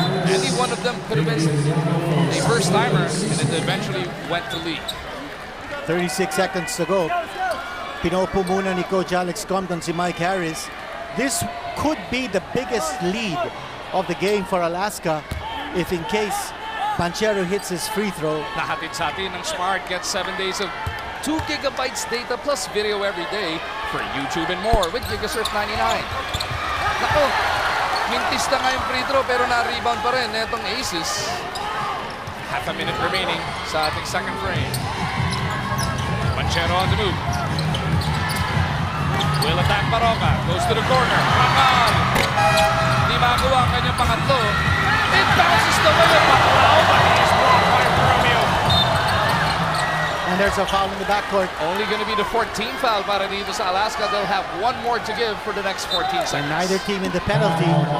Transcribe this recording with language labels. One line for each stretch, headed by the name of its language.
English: Any one of them could have been a first-timer, and it eventually went to Lee. 36 seconds to go.
Filipino: Pinopo muna ni Coach Alex Compton si Mike Harris.
English: This could be the biggest lead of the game for Alaska if in case Panchero hits his free throw.
Filipino: Nahatid sa atin ng Smart.
English: Get 7 days of 2 gigabytes data plus video every day for YouTube and more with Gigasurf 99.
Filipino: Nako, mintis na nga yung free throw pero na-rebound pa rin netong Aces.
English: Half a minute remaining
Filipino: sa ating
English: second frame. Panchero on the move. Will attack Baronga. Goes to the corner. Rangal.
Filipino: Hindi makakuha ang kanyang pangatlo.
English: It bounces the way of Baclao, but he is blocked by Romeo. And there's a foul in the backcourt. Only going to be the 14th foul
Filipino: para dito sa
English: Alaska. They'll have 1 more to give for the next 14 seconds. And neither team in the penalty.